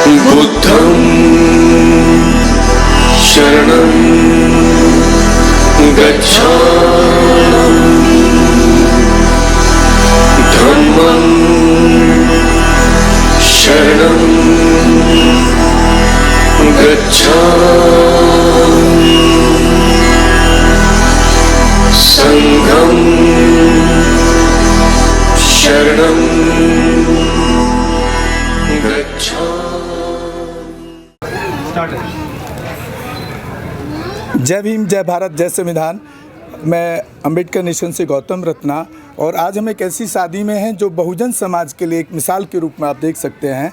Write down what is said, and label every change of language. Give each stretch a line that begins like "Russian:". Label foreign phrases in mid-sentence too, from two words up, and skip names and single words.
Pali: बुद्धं शरणं गच्छामि धम्मं शरणं गच्छामि संघं शरणं
Hindi: जय भीम, जय भारत, जय संविधान। मैं अम्बेडकर नेशन से गौतम रत्ना, और आज हम एक ऐसी शादी में हैं जो बहुजन समाज के लिए एक मिसाल के रूप में आप देख सकते हैं।